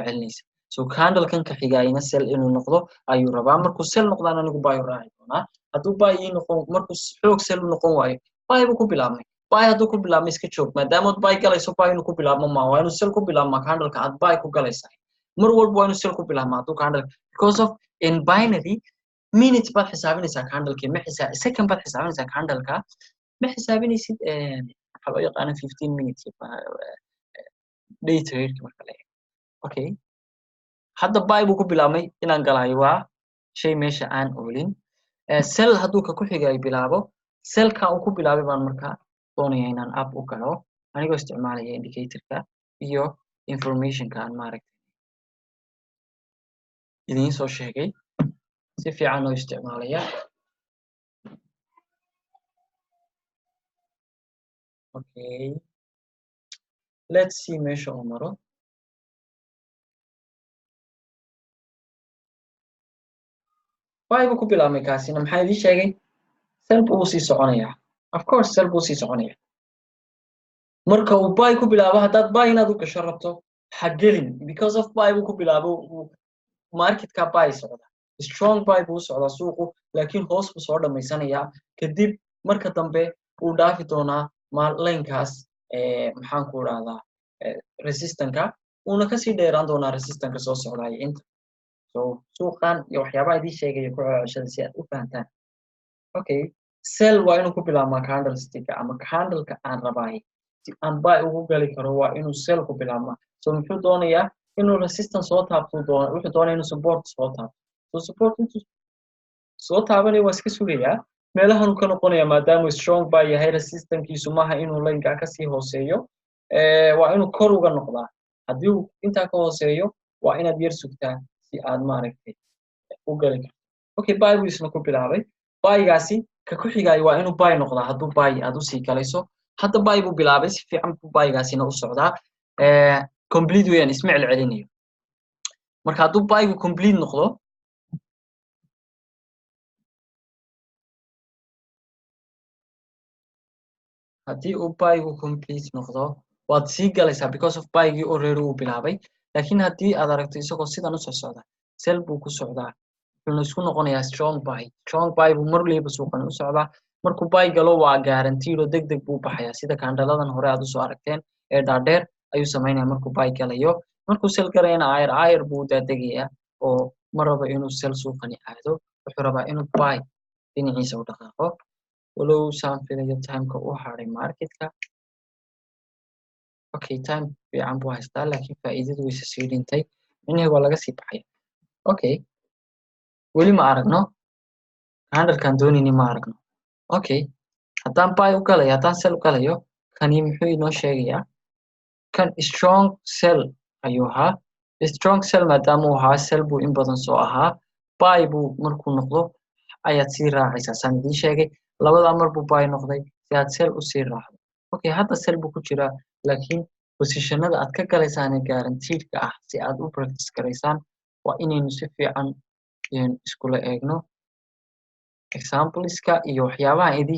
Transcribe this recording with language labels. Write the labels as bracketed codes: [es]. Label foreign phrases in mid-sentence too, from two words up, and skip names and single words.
[so] celinaysa so candle-kan ka xigayna sell inuu noqdo ayuu rabaa markuu sell noqdaan anigu buy u raaci doonaa hadduu buy ii noqon markuu xoog sell u noqon waayo buy buu ku bilaabmay buy hadduu ku bilaabmay iska joog maadaama buy galayso buy inuu ku bilaabmo ma waa inuu sell ku bilaabmaa candle-ka aad buy ku galaysaa mar walba waa inuu sell ku bilaabmaa hadduu candle [en] because of in binary minutes [so] baad xisaabinaysaa candle-kii ma second baad xisaabinaysaa candle-ka ma xisaabinaysid waxaa loo yaqaana [en] 15 minutes day trade [so] marka la eego okay hadda buy buu ku bilaabmay inaan galayo waa shay meesha aan oolin sell hadduu ka ku xigay bilaabo sellka uu ku bilaabay baan markaa doonaya inaan up u galo anigoo isticmaalaya indicatorka iyo informationka aan maaragtay idiin soo sheegay si fiican oo isticmaalaya [en] okay let's see [so] meesha uu maro buy buu ku bilaabmay kaasina maxaa idin sheegay sell buu sii soconaya [en] of course [so] sell buu sii soconaya marka uu buy ku bilaabo haddaad buy inaad u gasho rabto ha gelin [en] because of [so] buy buu ku bilaabo marketka buy socda [en] strong buy [so] buu socdaa suuqu laakiin hoos buu soo dhamaysanayaa kadib marka dambe uu dhaafi doonaa lane-kaas maxaan ku raahdaa resistance-ka uuna kasii dheeraan doonaa resistance-ka soo socdaay inta so suuqan iyo waxyaabaha idin sheegaya ku ceshada si aad u fahantaan okay sell waa inuu ku bilaabmaa candlestick ama candle-ka aan rabaay si aan buy ugu gali karo waa inuu sell ku bilaabmaa so muxuu doonayaa inuu resistance soo taabto wuxuu doonaya inuu support soo taabto so support intuu soo taabanaya waa iska sugayaa meelahan ka noqonaya maadaama strong buy yahay resistance-kiisu maaha inuu line-ka kasii hooseeyo waa inuu kor uga noqdaa haddii uu intaa ka hooseeyo waa inaad yar sugtaa si aad maaragtay u gali karto okay buy buu isna ku bilaabay buy-gaasi ka ku xigaayo waa inuu buy noqdaa hadduu buy aad usii galayso hadda buy buu bilaabay si fiican buu buy-gaasina u socdaa complete weeyaan isma celcelinayo marka hadduu buy-gu complete noqdo haddii uu buy-gu complete noqdo waad sii galaysaa [en] because of [so] buy-gii already uu bilaabay laakiin haddii aad aragto isagoo sidan u soo socda sell buu ku socdaa wuxuuna isku noqonayaa [en] strong buy [so] buu mar waliba suuqan u socdaa markuu buy galo waa guaranteed oo degdeg buu baxayaa sida kandaladan hore aad usoo aragteen ee dhaadheer ayuu samaynaya markuu buy galayo markuu sell galayana ayar buu daadegayaa oo ma rabo inuu sell suuqani aado wuxuu rabaa inuu buy dhinaciisa u dhaqaaqo walow saan filayo timeka u haray marketka okay time fiican buu haystaa laakiin faa'iidadu wayse sii dhintay inihii waa laga sii baxaya okay weli ma aragno candle-kan doonayni ma aragno okay haddaan buy u galayo haddaan sell u galayo kani muxuu inoo sheegayaa kan [en] strong sell [so] ayuu ahaa [en] strong sell [so] maadaama uu ahaa sell buu in badan soo ahaa buy buu markuu noqdo ayaad sii raacaysaa saan idiin sheegay labadaa mar buu buy noqday si aad sell usii raacdo okay hadda sell buu ku jiraa laakiin positionada aad ka galaysaan guaranteed-ka ah si aad u practice garaysaan waa inaynu si fiican iskula eegno exampleska iyo waxyaabaha idiin